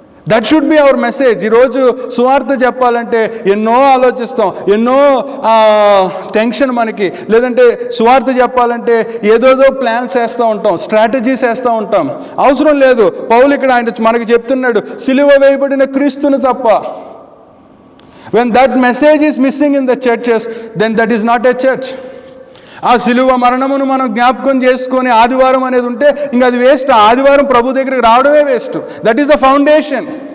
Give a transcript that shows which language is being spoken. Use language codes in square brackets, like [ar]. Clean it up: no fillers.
[en] That should be our message. [te] ఈరోజు సువార్త చెప్పాలంటే ఎన్నో ఆలోచిస్తాం, ఎన్నో టెన్షన్ మనకి, లేదంటే సువార్త చెప్పాలంటే ఏదోదో ప్లాన్స్ వేస్తూ ఉంటాం, స్ట్రాటజీస్ వేస్తూ ఉంటాం. అవసరం లేదు. పౌలు ఇక్కడ ఆయన మనకి చెప్తున్నాడు, సిలువ వేయబడిన క్రీస్తును తప్ప. [en] when that message is missing in the churches, then that is not a church. [te] ఆ సిలువ మరణమును మనం జ్ఞాపకం చేసుకొని ఆదివారం అనేది ఉంటే ఇంకా అది వేస్ట్. ఆదివారం ప్రభు దగ్గరికి రావడమే waste. [en] That is the foundation.